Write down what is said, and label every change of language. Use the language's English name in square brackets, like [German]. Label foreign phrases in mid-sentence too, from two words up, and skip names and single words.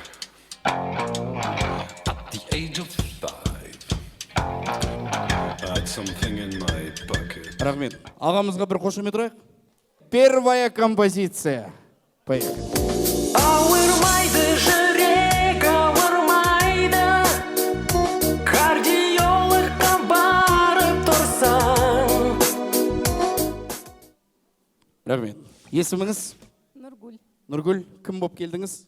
[English] at the age of 5, I had something in my pocket. [Kazakh] Рахмет. Ағамызға бір қошемет ұрайық. [Russian] Первая композиция. Поехали. [Kazakh] Ауырмайды жүрек, ауырмайды, кардиологқа барып тұрсаң. Рахмет. Есіміңіз? Нұргүл, Нұргүл, кім болып келдіңіз?